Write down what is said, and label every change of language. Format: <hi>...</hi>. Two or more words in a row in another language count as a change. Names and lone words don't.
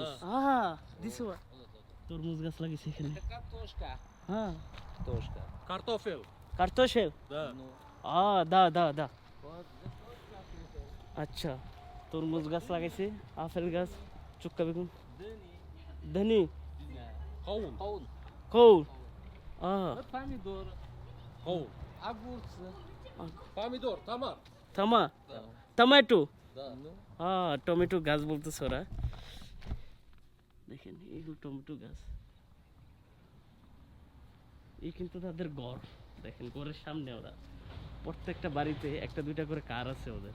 <en>this one.</en> <bn>তরমুজ গাছ লাগিয়েছে এখানে।</bn> <ru>Kартошка.</ru> <bn>হ্যাঁ,</bn> <ru>Kартошка. Картофель. কার্তোশেল। Да. দা।</ru> <bn>আচ্ছা, তরমুজ গাছ লাগাইছে, আপেল গাছ, চুক্কা বেগুন, ধনি,</bn> <uz>Kavun. Kavun. কৌল,</uz> <ru>Помидор. Kavun. Огурцы. Помидор. Tamar.</ru> <bn>টমেটো।</bn> <ru>Да.</ru> <bn>টমেটো গাছ বলতেছে ওরা। দেখেন এইগুলো টমেটো গাছ। এই কিন্তু তাদের ঘর। দেখেন ঘরের সামনে ওরা প্রত্যেকটা বাড়িতে একটা দুইটা করে কার আছে ওদের।</bn>